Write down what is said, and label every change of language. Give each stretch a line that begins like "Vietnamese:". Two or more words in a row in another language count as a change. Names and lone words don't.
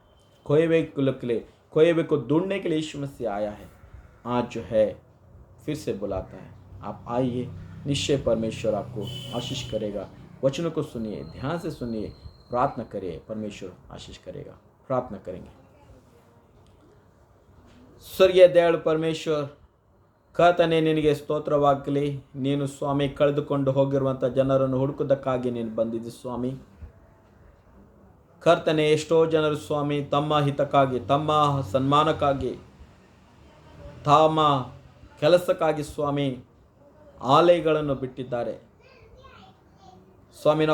Hindi: खोए हुए के लिए, खोए हुए को ढूंढने के लिए यीशु मसीह आया है, आज जो है फिर से बुलाता है। आप आइए, निश्चय परमेश्वर आपको आशीष करेगा। वचनों को सुनिए, ध्यान से सुनिए, प्रार्थना करिए, परमेश्वर आशीष करेगा। प्रार्थना करेंगे।
Kannada: ಸ್ವರ್ಗೀಯ ದಯಾಳು ಪರಮೇಶ್ವರ್, ಕರ್ತನೇ ನಿನಗೆ ಸ್ತೋತ್ರವಾಗಲಿ. ನೀನು ಸ್ವಾಮಿ ಕಳೆದುಕೊಂಡು ಹೋಗಿರುವಂಥ ಜನರನ್ನು ಹುಡುಕುವುದಕ್ಕಾಗಿ ನೀನು ಬಂದಿದ್ದಿ ಸ್ವಾಮಿ. ಕರ್ತನೇ, ಎಷ್ಟೋ ಜನರು ಸ್ವಾಮಿ ತಮ್ಮ ಹಿತಕ್ಕಾಗಿ, ತಮ್ಮ ಸನ್ಮಾನಕ್ಕಾಗಿ, ತಮ್ಮ ಕೆಲಸಕ್ಕಾಗಿ ಸ್ವಾಮಿ ಆಲಯಗಳನ್ನು ಬಿಟ್ಟಿದ್ದಾರೆ ಸ್ವಾಮಿ.